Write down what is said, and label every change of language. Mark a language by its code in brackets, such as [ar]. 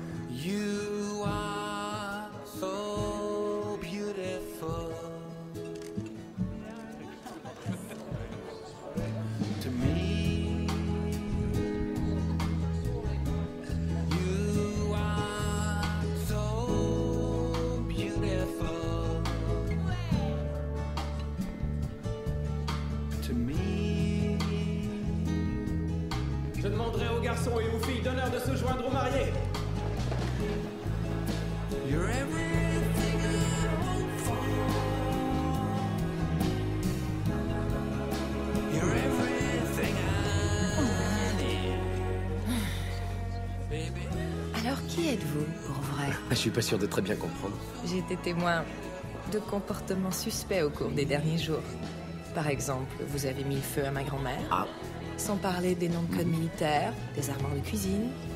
[en] You are so beautiful to me. You are so beautiful to me. [fr] Je demanderai aux garçons et aux filles d'honneur de se joindre aux mariés. [en] You're everything I hope for. You're everything I need. Baby. [fr] Alors, qui êtes-vous, pour vrai? Je suis pas sûr de très bien comprendre. J'ai été témoin de comportements suspects au cours des derniers jours. Par exemple, vous avez mis le feu à ma grand-mère. Sans parler des noms de code militaires, des armoires de cuisine.